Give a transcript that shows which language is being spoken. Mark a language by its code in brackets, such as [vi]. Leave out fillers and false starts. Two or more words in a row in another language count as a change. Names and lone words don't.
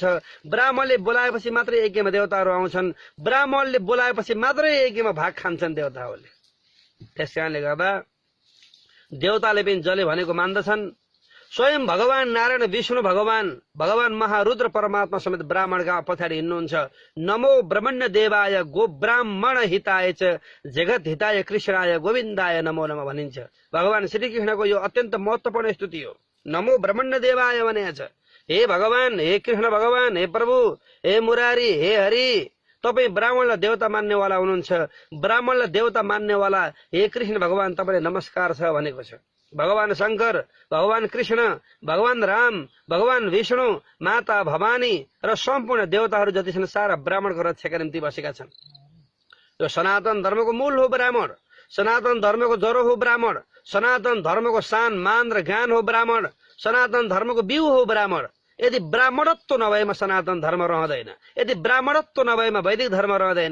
[ne] ब्राह्मणले बोलाएपछि मात्रै यज्ञमा देवताहरू आउँछन्। ब्राह्मणले बोलाएपछि मात्रै यज्ञमा भाग खान्छन् देवताहरूले। त्यस कारणले गर्दा देवताले पनि जसले भनेको मान्दछन्। स्वयं भगवान नारायण विष्णु भगवान महारुद्र परमात्मा समेत ब्राह्मणका पछाडि हिँड्नुहुन्छ। [sa] नमो ब्रह्मण्य देवाय गो ब्राह्मण हिताय च जगत हिताय कृष्णाय गोविन्दाय नमो नमः भनिन्छ। [ne] भगवान श्रीकृष्णको यो अत्यन्त महत्त्वपूर्ण स्तुति हो। [sa] नमो ब्रह्मण्य देवाय [ne] भनेको छ। हे भगवान, हे कृष्ण भगवान, हे प्रभु, हे मुरारी, हे हरि, तपाईँ ब्राह्मणलाई देवता मान्नेवाला हुनुहुन्छ। ब्राह्मणलाई देवता मान्नेवाला हे कृष्ण भगवान तपाईँले नमस्कार छ भनेको छ। भगवान शंकर, भगवान कृष्ण, भगवान राम, भगवान विष्णु, माता भवानी र सम्पूर्ण देवताहरू जति छन् सारा ब्राह्मणको रक्षाका निम्ति बसेका छन्। यो सनातन धर्मको मूल हो ब्राह्मण। सनातन धर्मको जरो हो ब्राह्मण। सनातन धर्मको सान मान र ज्ञान हो ब्राह्मण। सनातन धर्मको बिउ हो ब्राह्मण। यदि ब्राह्मणत्व नभएमा सनातन धर्म रहँदैन। यदि ब्राह्मणत्व नभएमा वैदिक धर्म रहँदैन।